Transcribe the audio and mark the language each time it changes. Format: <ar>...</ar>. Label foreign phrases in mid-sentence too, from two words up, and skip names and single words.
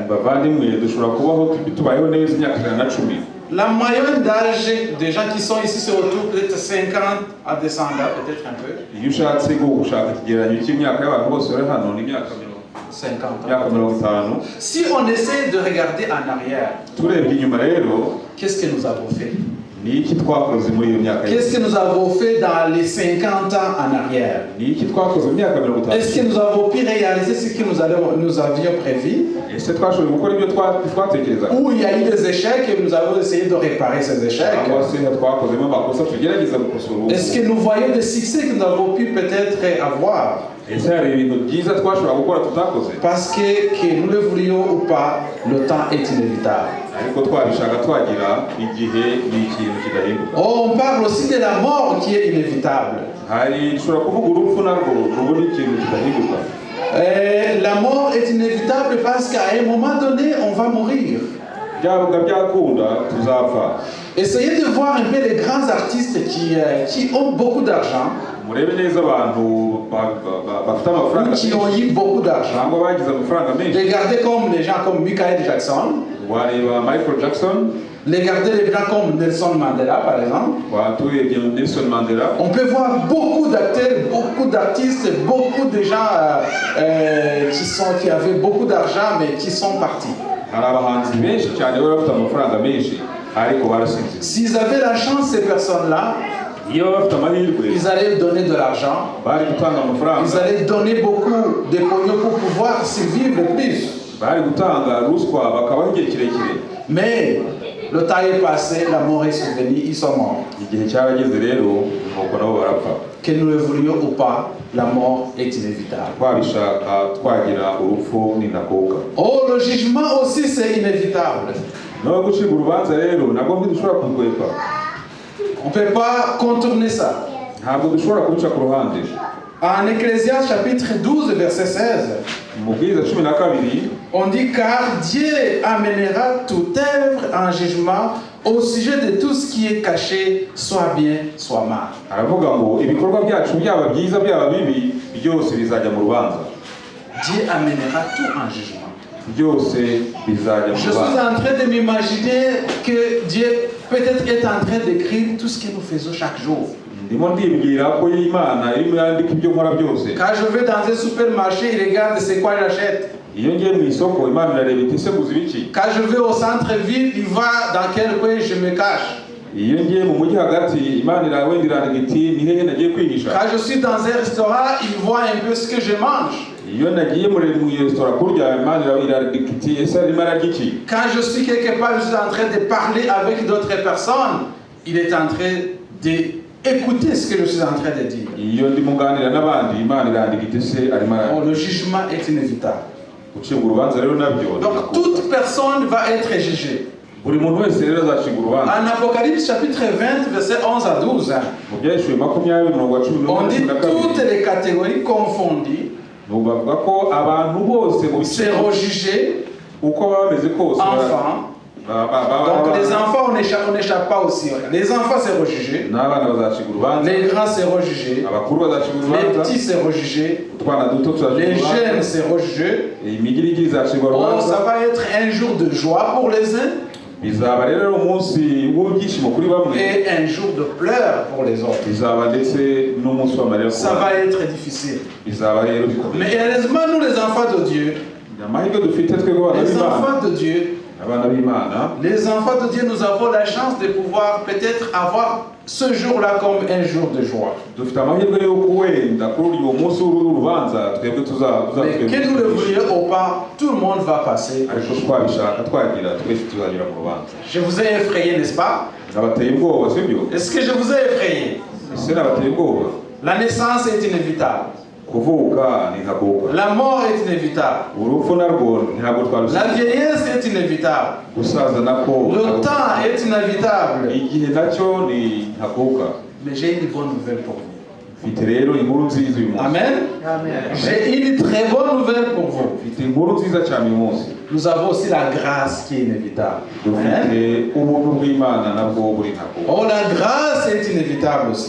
<rw>bavandimwe dushobora kubaho tubayeho neza imyaka 110.</rw> <fr>La moyenne d'âge des gens qui sont ici se retrouve peut-être 50 à descendre, peut-être un peu.</fr> <rw>iyo ushatse gushaka ikigereranyo cy'imyaka y'abantu bose bari hano ni imyaka</rw> <fr>50 ans. 50. Si on essaie de regarder en arrière,</fr> <rw>turebye inyuma rero</rw> <fr>qu'est-ce que nous avons fait?</fr> <rw>ni iki twakoze muri iyo myaka?</rw> <fr>Qu'est-ce que nous avons fait dans les 50 ans en arrière?</fr> <rw>ni iki twakoze mu myaka 50?</rw> <fr>Est-ce que nous avons pu réaliser ce que nous avions prévu?</fr> <rw>ese twashoboye gukora ibyo twatekerezaga?</rw> <fr>Ou il y a eu des échecs et nous avons essayé de réparer ces échecs?</fr> <rw>cyangwa se twakozemo amakosa tugerageza gukosora?</rw> <fr>Est-ce que nous voyons des succès que nous avons pu peut-être avoir?</fr> <rw>ese hari ibintu byiza twashobora gukora tutakoze?</rw> <fr>Parce que nous le voulions ou pas, le temps est inévitable.</fr> <rw>ariko twabishaka twagira igihe ni ikintu kidahinduka.</rw> <fr>On parle aussi de la mort qui est inévitable.</fr> <rw>hari dushobora kuvuga urupfu narwo rubu ni ikintu kidahinduka.</rw> <fr>La mort est inévitable parce qu'à un moment donné, on va mourir.</fr> <rw>byabaga byakunda tuzapfa.</rw> <fr>Essayez de voir un peu les grands artistes qui ont beaucoup d'argent,</fr> <rw>murebe neza abantu bafite amafaranga</rw> <fr>qui ont eu beaucoup d'argent.</fr> <rw>cyangwa bagize amafaranga menshi.</rw> <fr>Regardez comme les gens comme Michael Jackson.</fr> <rw>wareba Michael Jackson.</rw> <fr>Regardez les gens comme Nelson Mandela, par exemple.</fr> <rw>turebye Nelson Mandela.</rw> <fr>On peut voir beaucoup d'acteurs, beaucoup d'artistes, beaucoup de gens qui avaient beaucoup d'argent mais qui sont partis.</fr> <rw>hari abahanzi benshi cyane bari bafite amafaranga menshi ariko barasinze.</rw> <fr>S'ils avaient la chance, ces personnes-là,</fr> <rw>iyo bafite amahirwe</rw> <fr>ils allaient donner de l'argent,</fr> <rw>bari gutanga amafaranga,</rw> <fr>ils allaient donner beaucoup de pognon pour pouvoir survivre plus.</fr> <rw>bari gutanga ruswa bakabaho igihe kirekire.</rw> <fr>Mais le temps est passé, la mort est survenue, ils sont morts.</fr> <rw>igihe cyarageze rero nuko nabo barapfa.</rw> <fr>Que nous le voulions ou pas, la mort est inévitable.</fr> <rw>twabishaka twagira urupfu n'indakuka.</rw> <fr>Oh, le jugement aussi c'est inévitable.</fr> <rw>no gucibwa urubanza rero nabwo ntidushobora kurwepa.</rw> <fr>On ne peut pas contourner ça.</fr> <rw>ntabwo dushobora kubica ku ruhande.</rw> <fr>En Ecclésiaste chapitre 12 verset 16,</fr> <rw>Mubwiriza 12</rw> <fr>on dit car Dieu amènera toute œuvre en jugement au sujet de tout ce qui est caché, soit bien, soit mal.</fr> <rw>aravuga ngo ibikorwa byacu byaba byiza byaba bibi byose bizajya mu rubanza.</rw> <fr>Dieu amènera tout en jugement.</fr> <rw>byose bizajya mu</rw> <fr>Je suis</fr> <rw>rubanza.</rw> <fr>en train de m'imaginer que Dieu peut-être est en train d'écrire tout ce que nous faisons chaque jour.</fr> <rw>ndimo ndibwira ko Imana irimo yandika ibyo nkora byose.</rw> <fr>Quand je vais dans un supermarché, il regarde c'est quoi j'achète.</fr> <rw>iyo ngiye mu isoko Imana irareba iti ese guza ibiki.</rw> <fr>Quand je vais au centre-ville, il va dans quel coin je me cache.</fr> <rw>iyo ngiye mu mujyi hagati Imana irawenda irandika iti ni hehe nagiye kwihisha.</rw> <fr>Quand je suis dans un restaurant, il voit un peu ce que je mange.</fr> <rw>iyo nagiye mu resitora kurya Imana irandika iti ese arimo ararya iki.</rw> <fr>Quand je suis quelque part, je suis en train de parler avec d'autres personnes, il est en train d'écouter ce que je suis en train de dire.</fr> <rw>iyo ndi muganira n'abandi Imana irandika iti ese arimo</rw> <fr>Bon, le jugement est inévitable.</fr> <rw>gucibwa urubanza rero nabyo.</rw> <fr>Donc toute personne va être jugée.</fr> <rw>buri muntu wese rero azacibwa urubanza.</rw> <fr>En Apocalypse chapitre 20, verset 11 à 12,</fr> <rw>mu byahishuwe 20:11</rw> <fr>on dit toutes les catégories confondues</fr> <rw>bavuga ko abantu bose</rw> <fr>seront jugés,</fr> <rw>uko baba bameze kose.</rw> <fr>enfants. Donc les enfants, on n'échappe pas aussi. Les enfants seront jugés,</fr> <rw>n'abana bazacibwa urubanza.</rw> <fr>les grands seront jugés,</fr> <rw>abakuru bazacibwa les urubanza.</rw> <fr>petits seront jugés,</fr> <rw>utwana duto tuzacibwa les urubanza.</rw> <fr>jeunes seront jugés.</fr> <rw>imigirigiri izacibwa Oh, urubanza.</rw> <fr>ça va être un jour de joie pour les uns,</fr> <rw>bizaba rero umunsi w'ibyishimo kuri bamwe</rw> <fr>et un jour de pleurs pour les autres.</fr> <rw>bizaba ndetse n'umunsi w'amarira</rw> <fr>Ça va être difficile.</fr> <rw>bizaba rero bikomeye.</rw> <fr>Mais heureusement, nous les enfants de Dieu,</fr> <rw>amahirwe dufite twebwe abana les b'Imana</rw> <fr>enfants de Dieu,</fr> <rw>abana b'Imana</rw> <fr>les enfants de Dieu, nous avons la chance de pouvoir peut-être avoir ce jour-là comme un jour de joie.</fr> <rw>dufite amahirwe yo kuwenda kuri uyu munsi w'urubanza twebwe</rw> <fr>Mais que nous le voulions ou pas, tout le monde va passer.</fr> <rw>ariko twabishaka twagira twese tuzagera mu rubanza.</rw> <fr>Je vous ai effrayé, n'est-ce pas?</fr> <rw>nabateye ubwoba sibyo?</rw> <fr>Est-ce que je vous ai effrayé?</fr> <rw>ese nabateye ubwoba?</rw> <fr>La naissance est inévitable.</fr> <rw>kuvuka ni ntakuka,</rw> <fr>La mort est inévitable.</fr> <rw>urupfu narwo ntabwo La twarusiga,</rw> <fr>vieillesse est inévitable.</fr> <rw>gusaza nako</rw> <fr>Le temps est inévitable.</fr> <rw>igihe nacyo ni ntakuka.</rw> <fr>Mais j'ai une bonne nouvelle pour vous.</fr> <rw>mfite rero inkuru nziza uyu munsi. Amen.</rw> <fr>J'ai une très bonne nouvelle pour vous.</fr> <rw>mfite inkuru nziza cyane uyu munsi.</rw> <fr>Nous avons aussi la grâce qui est inévitable. Amen.</fr> <rw>dufite ubuntu bw'Imana nabwo buri ntakuka.</rw> <fr>Oh, la grâce est inévitable aussi.</fr>